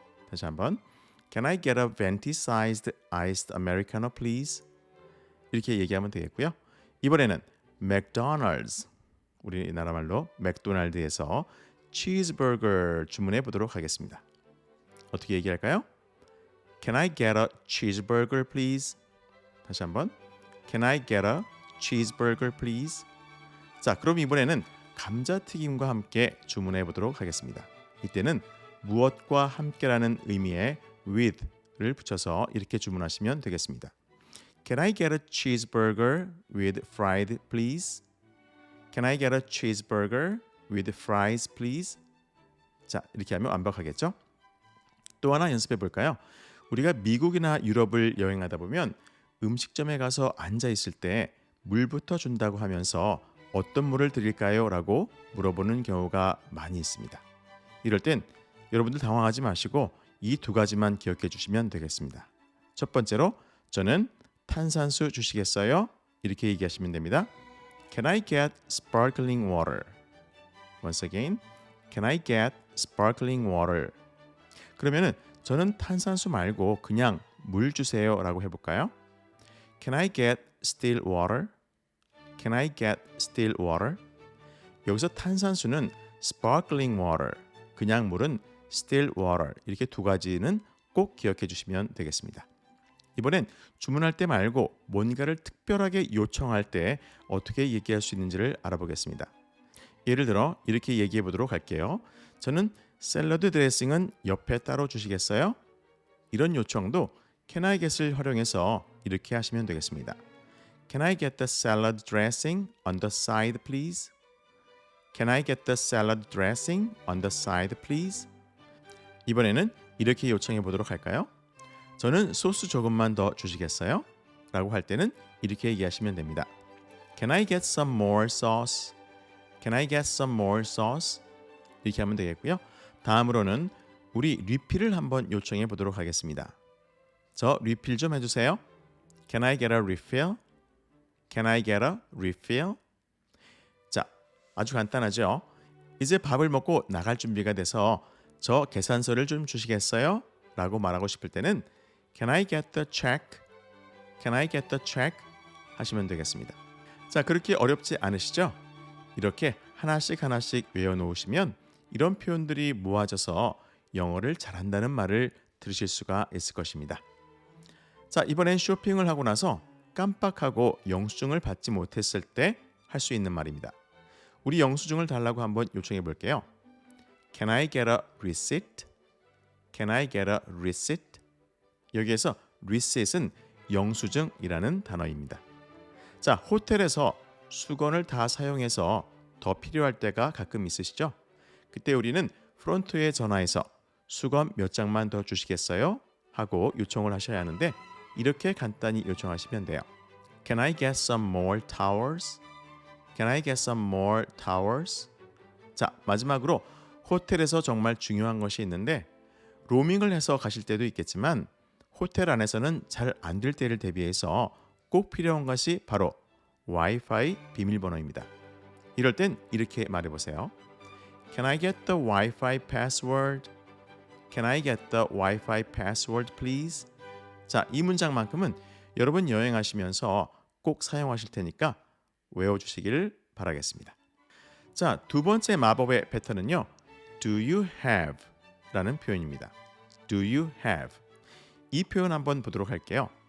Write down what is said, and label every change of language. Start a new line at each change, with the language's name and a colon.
Korean: 다시 한번
English: Can I get a venti sized iced americano please?
Korean: 이렇게 얘기하면 되겠고요. 이번에는 맥도날드스, 우리나라 말로 맥도날드에서 치즈버거 주문해 보도록 하겠습니다. 어떻게 얘기할까요?
English: Can I get a cheeseburger please?
Korean: 다시 한번
English: Can I get a cheeseburger please?
Korean: 자, 그럼 이번에는 감자튀김과 함께 주문해 보도록 하겠습니다. 이때는 무엇과 함께라는 의미의 with를 붙여서 이렇게 주문하시면 되겠습니다.
English: Can I get a cheeseburger with fried please? Can I get a cheeseburger with fries please?
Korean: 자, 이렇게 하면 완벽하겠죠? 또 하나 연습해 볼까요? 우리가 미국이나 유럽을 여행하다 보면 음식점에 가서 앉아 있을 때 물부터 준다고 하면서 어떤 물을 드릴까요? 라고 물어보는 경우가 많이 있습니다. 이럴 땐 여러분들 당황하지 마시고 이 2가지만 기억해 주시면 되겠습니다. 첫 번째로 저는 탄산수 주시겠어요? 이렇게 얘기하시면 됩니다.
English: Can I get sparkling water? Once again, Can I get sparkling water?
Korean: 그러면은 저는 탄산수 말고 그냥 물 주세요 라고 해볼까요?
English: Can I get still water? Can I get still water?
Korean: 여기서 탄산수는 sparkling water, 그냥 물은 still water 이렇게 2가지는 꼭 기억해 주시면 되겠습니다. 이번엔 주문할 때 말고 뭔가를 특별하게 요청할 때 어떻게 얘기할 수 있는지를 알아보겠습니다. 예를 들어 이렇게 얘기해 보도록 할게요. 저는 샐러드 드레싱은 옆에 따로 주시겠어요? 이런 요청도 Can I get을 활용해서 이렇게 하시면 되겠습니다.
English: Can I get the salad dressing on the side please? Can I get the salad dressing on the side please?
Korean: 이번에는 이렇게 요청해 보도록 할까요? 저는 소스 조금만 더 주시겠어요? 라고 할 때는 이렇게 얘기하시면 됩니다.
English: Can I get some more sauce? Can I get some more sauce?
Korean: 이렇게 하면 되겠고요. 다음으로는 우리 리필을 한번 요청해 보도록 하겠습니다. 저 리필 좀 해주세요.
English: Can I get a refill? Can I get a refill?
Korean: 자, 아주 간단하죠? 이제 밥을 먹고 나갈 준비가 돼서 저 계산서를 좀 주시겠어요? 라고 말하고 싶을 때는
English: Can I get the check? Can I get the check?
Korean: 하시면 되겠습니다. 자, 그렇게 어렵지 않으시죠? 이렇게 하나씩 외워놓으시면 이런 표현들이 모아져서 영어를 잘한다는 말을 들으실 수가 있을 것입니다. 자, 이번엔 쇼핑을 하고 나서 깜빡하고 영수증을 받지 못했을 때 할 수 있는 말입니다. 우리 영수증을 달라고 한번 요청해 볼게요.
English: Can I get a receipt? Can I get a receipt?
Korean: 여기에서
English: receipt은
Korean: 영수증이라는 단어입니다. 자, 호텔에서 수건을 다 사용해서 더 필요할 때가 가끔 있으시죠? 그때 우리는 프론트에 전화해서 수건 몇 장만 더 주시겠어요? 하고 요청을 하셔야 하는데 이렇게 간단히 요청하시면 돼요.
English: Can I get some more towels? Can I get some more towels?
Korean: 자, 마지막으로 호텔에서 정말 중요한 것이 있는데 로밍을 해서 가실 때도 있겠지만 호텔 안에서는 잘 안 될 때를 대비해서 꼭 필요한 것이 바로 와이파이 비밀번호입니다. 이럴 땐 이렇게 말해보세요.
English: Can I get the Wi-Fi password? Can I get the Wi-Fi password, please?
Korean: 자, 이 문장만큼은 여러분 여행하시면서 꼭 사용하실 테니까 외워주시기를 바라겠습니다. 자, 두 번째 마법의 패턴은요.
English: Do you have?
Korean: 라는 표현입니다.
English: Do you have?
Korean: 이 표현 한번 보도록 할게요.